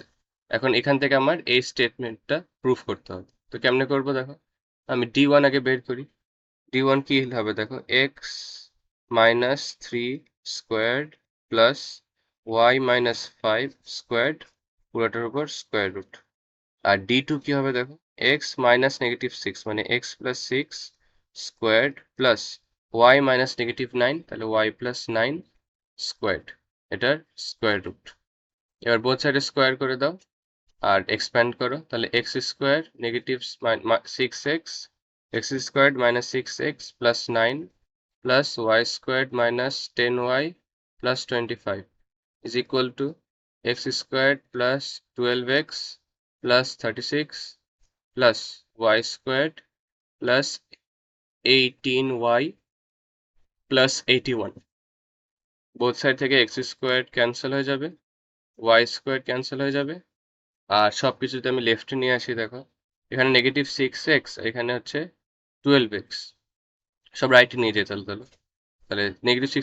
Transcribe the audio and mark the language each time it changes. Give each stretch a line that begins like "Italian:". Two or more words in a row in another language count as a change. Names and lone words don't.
Bangla: এখন এখান থেকে আমার এই স্টেটমেন্টটা প্রুফ করতে হবে, তো কেমনে করবো দেখো, আমি d1 আগে বের করি, d1 কি হবে দেখো,
English: x - 3 squared plus y - 5 squared,
Bangla: পুরোটার উপর
English: square root,
Bangla: আর d2 কি হবে দেখো, x - -6, মানে
English: x + 6 squared plus y - -9,
Bangla: তাহলে y + 9 স্কোয়ার্ড, এটার
English: square root.
Bangla: এবার
English: both side
Bangla: স্কোয়ার করে দাও আর এক্সপ্যান্ড করো, তাহলে
English: x square -6x, x squared -6x plus 9 plus y squared -10y plus 25 is equal to x squared plus 12x plus 36 plus y squared plus 18y plus 81, both side
Bangla: থেকে
English: x squared cancel
Bangla: হয়ে যাবে,
English: y squared cancel
Bangla: হয়ে যাবে, আর সব কিছু যদি আমি লেফটে নিয়ে আসি দেখো, এখানে -6x, এখানে হচ্ছে 12x, সব রাইটে নিয়ে যেতে তাহলে তাহলে -6